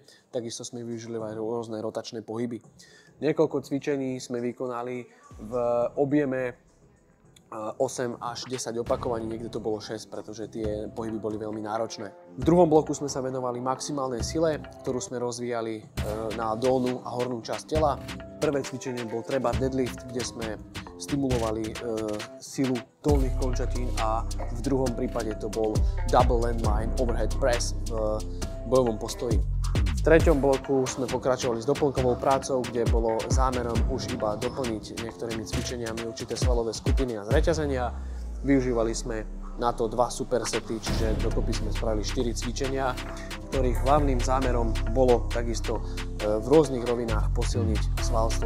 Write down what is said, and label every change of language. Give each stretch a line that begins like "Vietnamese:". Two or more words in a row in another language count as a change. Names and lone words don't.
Slovak: Takisto sme využili aj rôzne rotačné pohyby. Niekoľko cvičení sme vykonali v objeme 8 až 10 opakovaní, niekde to bolo 6, pretože tie pohyby boli veľmi náročné. V druhom bloku sme sa venovali maximálnej sile, ktorú sme rozvíjali na dolnú a hornú časť tela. Prvé cvičenie bol treba deadlift, kde sme stimulovali silu dolných končatín a v druhom prípade to bol
English: double landmine overhead press
Slovak: v bojovom postoji. V treťom bloku sme pokračovali s doplnkovou prácou, kde bolo zámerom už iba doplniť niektorými cvičeniami určité svalové skupiny a zreťazenia. Využívali sme na to 2 supersety, čiže dokopy sme spravili 4 cvičenia, ktorých hlavným zámerom bolo takisto v rôznych rovinách posilniť svalstvo.